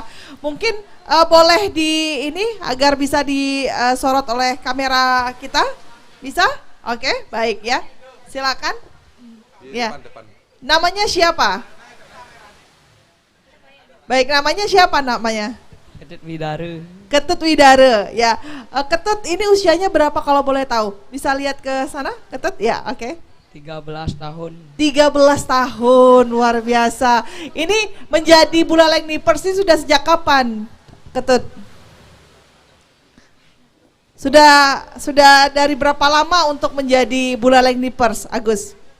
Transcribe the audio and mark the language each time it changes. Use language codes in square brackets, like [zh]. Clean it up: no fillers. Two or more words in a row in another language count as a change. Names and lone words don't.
[id] Mungkin boleh di ini agar bisa disorot oleh kamera kita? Bisa? Oke, baik ya. Silakan. Ya. Namanya siapa? Baik, namanya siapa namanya? Ketut Widara. Ketut Widara, ya. Ketut ini usianya berapa kalau boleh tahu? Bisa lihat ke sana, Ketut? Ya, oke. 13 tahun. 13 tahun, luar biasa. Ini menjadi Buleleng Nippers ini sudah sejak kapan, Ketut? Sudah dari berapa lama untuk menjadi Buleleng Nippers, Agus?